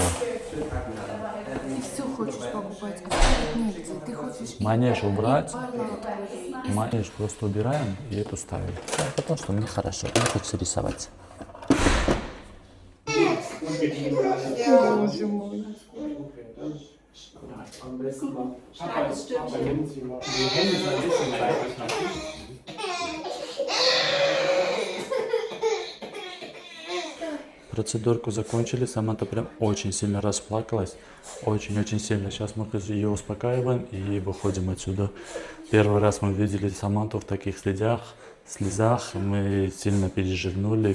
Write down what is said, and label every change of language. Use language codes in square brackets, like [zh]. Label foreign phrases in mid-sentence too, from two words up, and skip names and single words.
[ru] Ты все хочешь покупать, негде. Ты хочешь Манеж убрать, манеж просто убираем и эту ставим. Потому что мне хорошо, мне хочется рисовать. Боже мой. [de] Am besten mal. Papa nimmt sie mal. Die Hände sind ein bisschen seitlich nach hinten. [ru] Процедурку закончили, Саманта прям очень сильно расплакалась, очень-очень сильно. Сейчас мы ее успокаиваем и выходим отсюда. Первый раз мы видели Саманту в таких слезах, мы сильно переживнули.